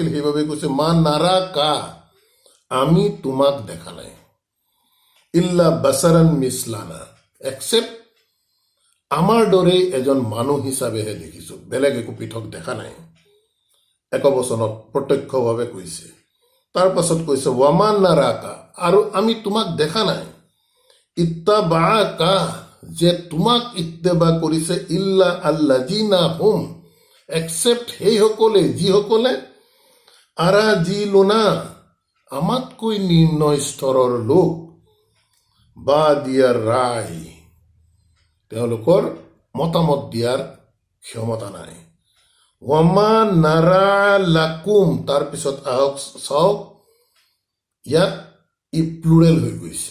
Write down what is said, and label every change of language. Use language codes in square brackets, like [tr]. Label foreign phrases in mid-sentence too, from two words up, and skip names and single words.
[as] সেইবাবে কৈছে [ar] ما نراك, [as] আমি তোমাক দেখা নাই, [ar] إلا بشرا مثلنا, [as] একচেপ্ট আমাৰ দৰেই এজন মানুহ হিচাপেহে দেখিছো, বেলেগ একো পৃথক দেখা নাই। একবচনত প্ৰত্যক্ষভাৱে কৈছে। তাৰ পাছত কৈছে [ar] وما نراك, [as] আৰু আমি তোমাক দেখা নাই, ইত্তাবাআকা, যে তোমাক ইত্তেবা কৰিছে, [ar] إلا الذين هم, [as] এক্সেপ্ট সেইসকলে যিসকলে আৰাজিলুনা আমাতকৈ নিম্ন স্তৰৰ লোক বা দিয়াৰ ৰায় তেওঁলোকৰ মতামত দিয়াৰ ক্ষমতা নাই। [ar] وما نرى لكم [as] তাৰপিছত আহক চাওক ইয়াত ই প্লুৰেল হৈ গৈছে।